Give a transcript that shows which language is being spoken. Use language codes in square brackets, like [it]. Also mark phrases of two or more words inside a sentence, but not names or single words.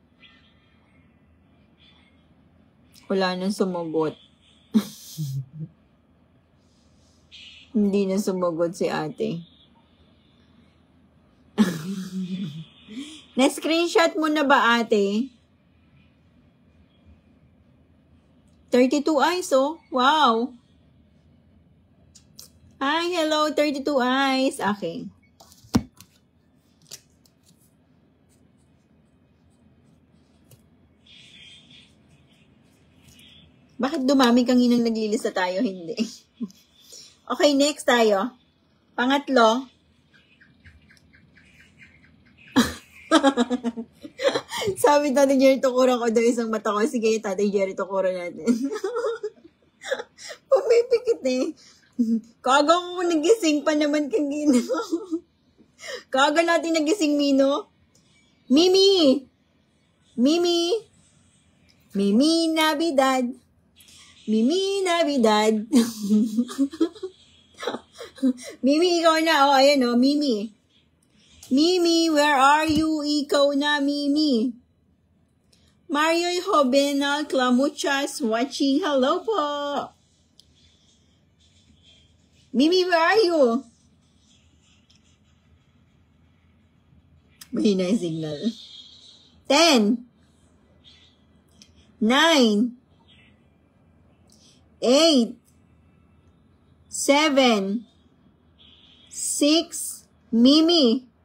[tl] Wala nang sumugot. Hindi na sumugot si ate. Na-screenshot mo na ba, ate? [en] 32 eyes, oh. Wow. Hi, hello, 32 eyes. [tl] Okay. Bakit dumami kang inang naglilista tayo? Hindi. Okay, next tayo. Pangatlo. Sabi Tatay Jerry, tukuran ko daw isang mata ko. Sige, Tatay Jerry, tukuran natin. Pumipikit eh. Kaga ko nagising pa naman kanina. Kaga natin nagising, Mino. Mimi! Mimi! Mimi Navidad! Mimi Navidad! Mimi, ikaw na. Oh, ayan oh, Mimi. Mimi, [en] where are you? [tl] Ikaw na, Mimi. Mario Jovenal Clamuchas watching. Hello po. [en] Mimi, where are you? [tl] Mahina yung signal. 10, 9, 8, 7, 6, Mimi.